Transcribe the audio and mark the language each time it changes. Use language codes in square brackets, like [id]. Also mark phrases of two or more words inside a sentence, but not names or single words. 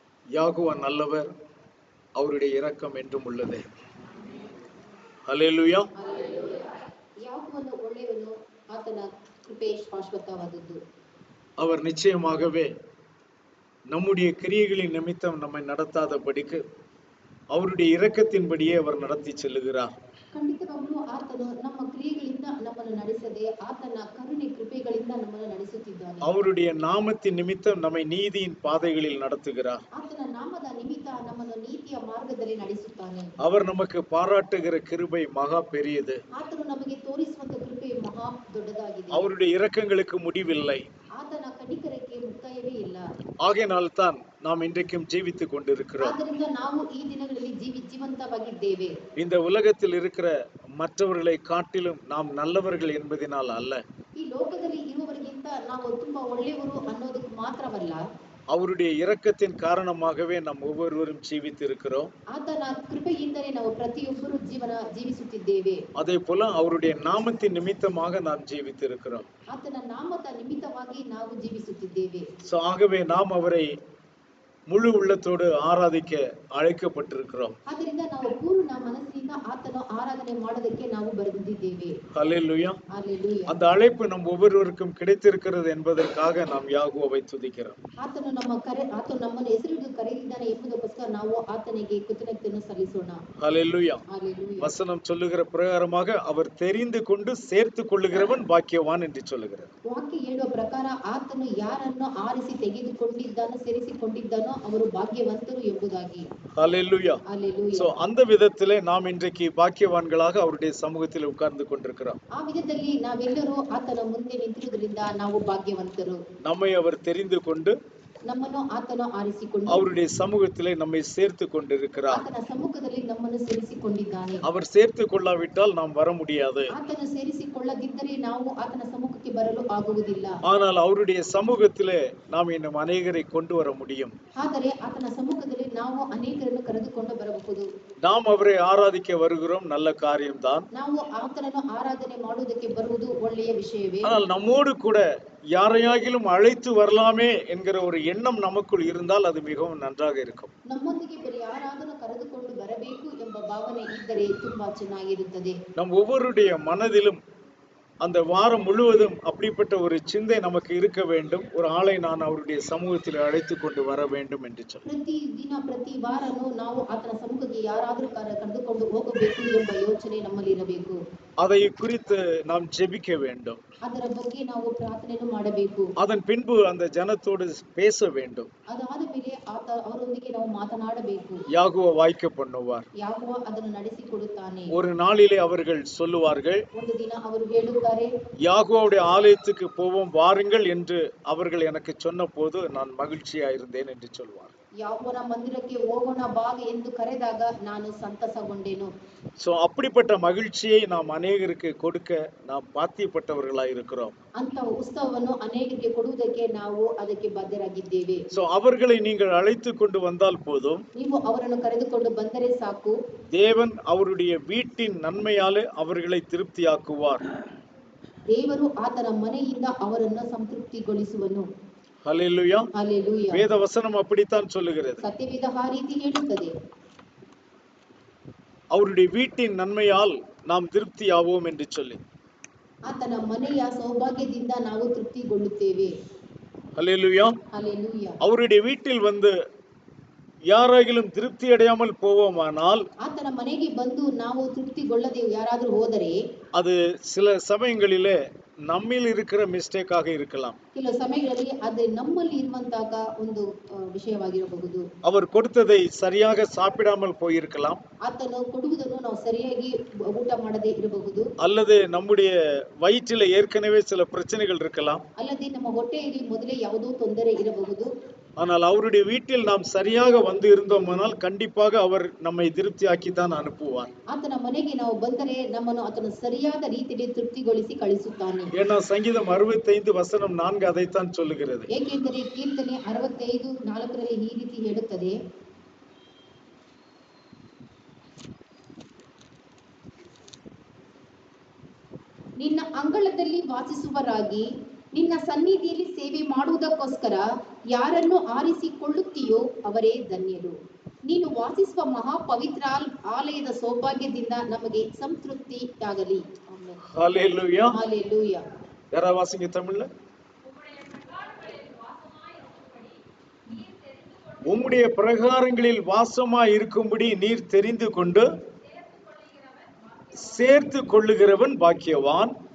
[ta] யாகுவா நல்லவர், அவருடைய இரக்கம் என்றும் உள்ளது. ஹல்லேலூயா. [kn] ಯಾಕೋಬನು ಒಳ್ಳೆಯವನು, ಆತನ ಕೃಪೆ ಶಾಶ್ವತವಾದದ್ದು. [ta] அவர் நிச்சயமாகவே நம்முடைய கிரியைகளின் நிமித்தம் நம்மை நடத்தாதபடிக்கு அவருடைய இரக்கத்தின்படியே அவர் நடத்தி செல்லுகிறார். [kn] ಖಂಡಿತವಾಗ್ಲೂ ಆತನು ನಮ್ಮ ಕ್ರಿಯೆಗಳಿಂದ ನಮ್ಮನ್ನು ನಡೆಸದೆ ಆತನ ಕರುಣೆ ಕೃಪೆಗಳಿಂದ ನಮ್ಮನ್ನು ನಡೆಸುತ್ತಿದ್ದಾನೆ. [ta] அவருடைய நாமத்தின் நிமித்தம் நம்மை நீதியின் பாதைகளில் நடத்துகிறார். [kn] ಆತನ ನಾಮದ ನಿಮಿತ್ತ ನಮ್ಮನ್ನು ನೀತಿಯ ಮಾರ್ಗದಲ್ಲಿ ನಡೆಸುತ್ತಾನೆ. [ta] அவர் நமக்கு பாராட்டுகிற கிருபை மகா பெரியது. [kn] ಆತನು ನಮಗೆ ತೋರಿಸುವಂತ ಕೃಪೆ ಮಹಾ ದೊಡ್ಡದಾಗಿದೆ. [ta] அவருடைய இரக்கங்களுக்கு முடிவில்லை. [kn] ಆತನ ಕನಿಕರಕ್ಕೆ ಮುಕ್ತಾಯವೇ ಇಲ್ಲ. [ta] ஆகையினால் தான் நாம் இன்றைக்கும் ஜீவித்துக் கொண்டிருக்கிறோம். [kn] ಆದ್ದರಿಂದ ನಾವು ಈ ದಿನಗಳಲ್ಲಿ ಜೀವಂತವಾಗಿದ್ದೇವೆ. [ta] இந்த உலகத்தில் இருக்கிற மற்றவர்களை காட்டிலும் நாம் நல்லவர்கள் என்பதனால் அல்ல. [kn] ಈ ಲೋಕದಲ್ಲಿ ಇರುವವರಿಗಿಂತ ನಾವು ತುಂಬಾ ಒಳ್ಳೆಯವರು ಅನ್ನೋದಕ್ಕೆ ಮಾತ್ರವಲ್ಲ, [ta] அவருடைய இரக்கத்தின் காரணமாகவே நாம் ஒவ்வொருவரும் ஜீவித்திருக்கிறோம். [kn] ಆತನ ಕೃಪೆಯಿಂದಲೇ ನಾವು ಪ್ರತಿಯೊಬ್ಬರು ಜೀವಿಸುತ್ತಿದ್ದೇವೆ. [ta] அதே போல அவருடைய நாமத்தின் நிமித்தமாக நாம் ஜீவித்திருக்கிறோம். [kn] ಆತನ ನಾಮದ ನಿಮಿತ್ತವಾಗಿ ನಾವು ಜೀವಿಸುತ್ತಿದ್ದೇವೆ. [ta] ஆகவே நாம் அவரை முழு உள்ளத்தோடு ஆராதிக்க அழைக்கப்பட்டிருக்கிறோம். [kn] ಆದ್ದರಿಂದ ನಾವು ಪೂರ್ಣ ಮನಸ್ಸಿನಿಂದ ಆತನ ಆರಾಧನೆ ಮಾಡೋದಕ್ಕೆ ನಾವು ಬಂದಿದ್ದೇವೆ. [ta] ஹல்லேலூயா. ஹல்லேலூயா. அந்த அழைப்பு நம் ஒவ்வொருவருக்கும் கிடைத்திருக்கிறது என்பதற்காக நாம் யாகோவை துதிக்கிறோம். [kn] ಆತನು ನಮ್ಮನ್ನು ಹೆಸರಿಟ್ಟು ಕರೆದಿದ್ದಾನೆ ಎಂಬುದಕ್ಕೋಸ್ಕರ ನಾವು ಆತನಿಗೆ ಕೃತಜ್ಞತೆಯನ್ನು ಸಲ್ಲಿಸೋಣ. [ta] ஹல்லேலூயா. ஹல்லேலூயா. வசனம் சொல்லுகிற பிரகாரமாக அவர் தெரிந்து கொண்டு சேர்த்து கொள்ளுகிறவன் பாக்கியவான் என்று சொல்லுகிறது. [kn] ವಾಕ್ಯ ಹೇಳುವ ಪ್ರಕಾರ ಆತನು ಯಾರನ್ನು ಆರಿಸಿ ತೆಗೆದುಕೊಂಡಿದ್ದಾನೋ ಸೇರಿಸಿಕೊಂಡಿದ್ದಾನೋ ಅವರು ಭಾಗ್ಯವಂತರು ಎಂಬುದಾಗಿ. [ta] ஹல்லேலூயா. ஹல்லேலூயா. சோ அந்த விதத்திலே நாம் இன்றைக்கு பாக்கியவான்களாக அவருடைய சமூகத்தில் உட்கார்ந்து கொண்டிருக்கிறோம். [kn] ಆ ವಿಧದಲ್ಲಿ ನಾವೆಲ್ಲರೂ ಆತನ ಮುಂದೆ ನಿಂತಿರುವುದರಿಂದ ನಾವು ಭಾಗ್ಯವಂತರು. [ta] நம்மை அவர் தெரிந்து கொண்டு [kn] ನಮ್ಮನ್ನು ಆತನು ಆರಿಸಿಕೊಂಡು [ta] அவருடைய சமூகத்திலே நம்மை சேர்த்து கொண்டிருக்கிறார். [kn] ಆತನ ಸಮ್ಮುಖದಲ್ಲಿ ನಮ್ಮನ್ನು ಸೇರಿಸಿಕೊಂಡಿದ್ದಾನೆ. [ta] அவர் சேர்த்து கொள்ளாவிட்டால் நாம் வர முடியாது. [kn] ಆತನು ಸೇರಿಸಿಕೊಳ್ಳದಿದ್ದರೆ ನಾವು ಆತನ ಸಮ್ಮುಖಕ್ಕೆ ಬರಲು ಆಗುವುದಿಲ್ಲ. [ta] ஆனால் அவருடைய சமூகத்திலே நாம் இன்னும் அநேகரை கொண்டு வர முடியும். [kn] ಆದರೆ ಆತನ ಸಮ್ಮುಖದಲ್ಲಿ ನಾವು ಅನೇಕರನ್ನು ಕರೆದುಕೊಂಡು ಬರಬಹುದು. [ta] நாம் அவரை ஆராதிக்க வருகிறோம், நல்ல காரியம்தான். [kn] ನಾವು ಆತನನ್ನು ಆರಾಧನೆ ಮಾಡುವುದಕ್ಕೆ ಬರುವುದು ಒಳ್ಳೆಯ ವಿಷಯವೇ. [ta] ஆனால் நம்மோடு கூட யாரையாகிலும் அழைத்து வரலாமே என்கிற ஒரு எண்ணம் நமக்குள் இருந்தால் அது மிகவும் நன்றாக இருக்கும். [kn] ನಮ್ಮೊಂದಿಗೆ ಬೇರೆ ಯಾರಾದರೂ ಕರೆದುಕೊಂಡು ಬರಬೇಕು ಎಂಬ ಭಾವನೆ ಇದ್ದರೆ ತುಂಬಾ ಚೆನ್ನಾಗಿರುತ್ತದೆ. [ta] நம் ஒவ்வொருடைய மனதிலும் அந்த வாரம் முழுவதும் அப்படிப்பட்ட ஒரு சிந்தை நமக்கு இருக்க வேண்டும். ஒரு ஆளை நான் அவருடைய சமூகத்தில் அழைத்து கொண்டு வர வேண்டும் என்று சொல்லி [kn] ಪ್ರತಿ ದಿನ ಪ್ರತಿ ವಾರನೂ ನಾವು ಆತನ ಸಮ್ಮುಖಕ್ಕೆ ಯಾರಾದರೂ ಕರೆದುಕೊಂಡು ಹೋಗಬೇಕು ಎಂಬ ಯೋಚನೆ ನಮ್ಮಲ್ಲಿ ಇರಬೇಕು. [ta] அதை குறித்து நாம் ஜெபிக்க வேண்டும். [kn] ಅದರ ಬಗ್ಗೆ ನಾವು ಪ್ರಾರ್ಥನೆಯನ್ನು ಮಾಡಬೇಕು. [ta] அதன் பின்பு அந்த ஜனத்தோடு பேச வேண்டும். [kn] ಅದಾದ ಮೇಲೆ ಅವರೊಂದಿಗೆ ನಾವು ಮಾತನಾಡಬೇಕು. [ta] யாகோவா வாய்க்க பண்ணுவார். [kn] ಯಾಕೋಬ ಅದನ್ನು ನಡೆಸಿಕೊಡುತ್ತಾನೆ. [ta] ஒரு நாளிலே அவர்கள் சொல்லுவார்கள், [kn] ಒಂದು ದಿನ ಅವರು ಹೇಳುತ್ತಾರೆ, [ta] யாகோவுடைய ஆலயத்துக்கு போவோம் வாருங்கள் என்று அவர்கள் எனக்கு சொன்ன போது நான் மகிழ்ச்சியா இருந்தேன் என்று சொல்வார். [kn] ಯಾಕೋಬನ ಮಂದಿರಕ್ಕೆ ಹೋಗೋಣ ಬಾ ಎಂದು ಕರೆದಾಗ ನಾನು ಸಂತಸಗೊಂಡೆನು. [ta] சோ அப்படிப்பட்ட மகிழ்ச்சியை நாம் அநேகருக்கு கொடுக்க நாம் பாத்தியப்பட்டவர்களாய் இருக்கிறோம். [kn] ಅಂತ ಉತ್ಸವವನ್ನು ಅನೇಕರಿಗೆ ಕೊಡುವುದಕ್ಕೆ ನಾವು ಅದಕ್ಕೆ ಬದ್ಧರಾಗಿದ್ದೇವೆ. [ta] சோ அவர்களை நீங்கள் அழைத்து கொண்டு வந்தால் போதும், [kn] ನೀವು ಅವರನ್ನು ಕರೆದುಕೊಂಡು ಬಂದರೆ ಸಾಕು, [ta] தேவன் அவருடைய வீட்டின் நன்மையாலே அவர்களை திருப்தியாக்குவார். [kn] ದೇವರು ಆತನ ಮನೆಯಿಂದ ಅವರನ್ನು ಸಂತೃಪ್ತಿಗೊಳಿಸುವನು. [ta] ஹல்லேலூயா. ஹல்லேலூயா. வேத வசனம் அப்படித்தான் சொல்லுகிறது. [kn] ಸತ್ಯವೇದ ಆ ರೀತಿ ಹೇಳುತ್ತದೆ. [ta] அவருடைய வீட்டின் நன்மையால் நாம் திருப்தியாவோம் என்று சொல்லி. [kn] ಆತನ ಮನೆಯ ಸೌಭಾಗ್ಯದಿಂದ ನಾವು ತೃಪ್ತಿಗೊಳ್ಳುತ್ತೇವೆ. [ta] ஹல்லேலூயா. ஹல்லேலூயா. அவருடைய வீட்டில் வந்து யாராகிலும் திருப்தி அடையாமல் போவோமானால், [kn] ಆತನ ಮನೆಗೆ ಬಂದು ನಾವು ತೃಪ್ತಿಗೊಳ್ಳದೆ ಯಾರಾದರೂ ಹೋದರೆ [ta] அது சில சமயங்களிலே நம்மில் இருக்கிற மிஸ்டேக்காக இருக்கலாம். [kn] ಕೆಲವು ಸಮಯಗಳಲ್ಲಿ ಅದು ನಮ್ಮಲ್ಲಿ ಇರುವಂತಹ ಒಂದು ವಿಷಯವಾಗಿರಬಹುದು. [ta] அவர் கொடுத்ததை சரியாக சாப்பிடாமல் போயிருக்கலாம். [kn] ಆತನು ಕೊಡುವುದನ್ನು ನಾವು ಸರಿಯಾಗಿ ಊಟ ಮಾಡದೇ ಇರಬಹುದು. [ta] அல்லது நம்முடைய வயிற்றில ஏற்கனவே சில பிரச்சனைகள் இருக்கலாம். [kn] ಅಲ್ಲದೆ ನಮ್ಮ ಹೊಟ್ಟೆಯಲ್ಲಿ ಮೊದಲೇ ಯಾವುದೋ ತೊಂದರೆ ಇರಬಹುದು. [ta] ஆனால் அவருடைய வீட்டில் நாம் சரியாக வந்து இருந்தோமானால் கண்டிப்பாக அவர் நம்மை திருப்தியாக்கித்தான் அனுப்புவார். [kn] ಆತನ ಮನೆಗೆ ನಾವು ಬಂದರೆ ನಮ್ಮನ್ನು ಆತನು ಸರಿಯಾದ ರೀತಿಯಲ್ಲಿ ತೃಪ್ತಿಗೊಳಿಸಿ ಕಳಿಸುತ್ತಾನೆ. [ta] ஏன்னா சங்கீதம் 65 வசனம் 4 அதைத்தான் சொல்லுகிறது. [kn] ಏಕೆಂದರೆ ಕೀರ್ತನೆ 65:4 ಈ ರೀತಿ ಹೇಳುತ್ತದೆ, ನಿನ್ನ ಅಂಗಳದಲ್ಲಿ ವಾಸಿಸುವರಾಗಿ ನಿನ್ನ ಸನ್ನಿಧಿಯಲ್ಲಿ ಸೇವೆ ಮಾಡುವುದಕ್ಕೋಸ್ಕರ ಯಾರನ್ನು ಆರಿಸಿಕೊಳ್ಳುತ್ತೀಯೋ ಅವರೇ ಧನ್ಯರು. ನೀನು ವಾಸಿಸುವ ಮಹಾಪವಿತ್ರ ಆಲಯದ ಸೌಭಾಗ್ಯದಿಂದ ನಮಗೆ ಸಂತೃಪ್ತಿಯಾಗಲಿ. [ta] ஹalleluya. ஹalleluya. யாரா வாசிங்க தமிழ்ல. உம்முடைய பிரகாரங்களில் வாசமாய் இருக்கும்படி நீர் தெரிந்து கொண்டு சேர்த்து கொள்ளுகிறவன் பாக்கியவான்.